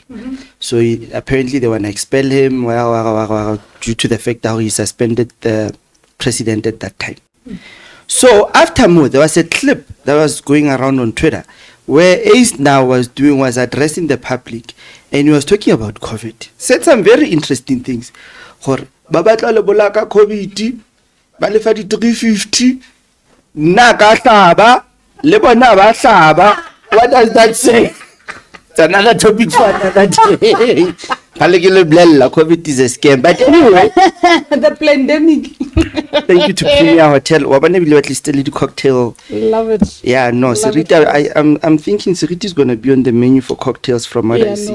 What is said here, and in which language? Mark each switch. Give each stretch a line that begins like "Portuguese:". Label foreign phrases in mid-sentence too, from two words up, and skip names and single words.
English: So apparently they want to expel him due to the fact that he suspended the president at that time. So after more, there was a clip that was going around on Twitter where Ace now was addressing the public, and he was talking about COVID. Said some very interesting things.
Southern Sotho: Babatla le bolaka COVID, ba lefa di 350, na ka hlaba, le bona ba hlaba.
English: What does that say? It's another topic for another day. COVID is a scam. But anyway, the pandemic. Thank you to Premier Hotel. Wabane at least a little cocktail. Love it. Yeah, no, Sarita, I'm thinking Sarita is gonna be on the menu for cocktails from what I see.